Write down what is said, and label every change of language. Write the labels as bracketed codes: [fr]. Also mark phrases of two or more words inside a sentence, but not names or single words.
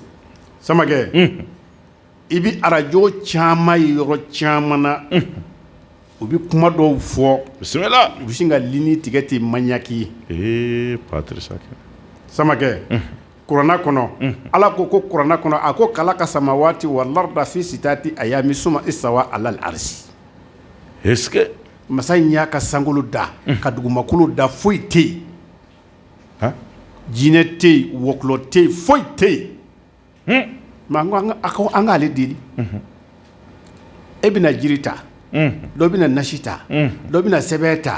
[bm] Samakɛ. I bi arajo caman ye yɔrɔ caman na. U bi kuma dɔw fɔ. Bisimila. U bi sin ka ligne tigɛ ten maɲaki. Patrice Akɛ. Samakɛ. Kuranna kɔnɔ. Ala ko kuranna kɔnɔ a ko [ar] خلق السماوات والأرض في ستة أيام ثم استوى على العرش. [fr] Est-ce que [bm] masa in y'a ka sankolo da. Ka dugumakolo da foyi tɛ yen. Jinɛ tɛ yen wɔkulɔ tɛ yen foyi tɛ yen. Mais an k'ale deli. E bɛna jiri ta. Dɔ bɛna nasi ta. Dɔ bɛna sɛbɛn ta.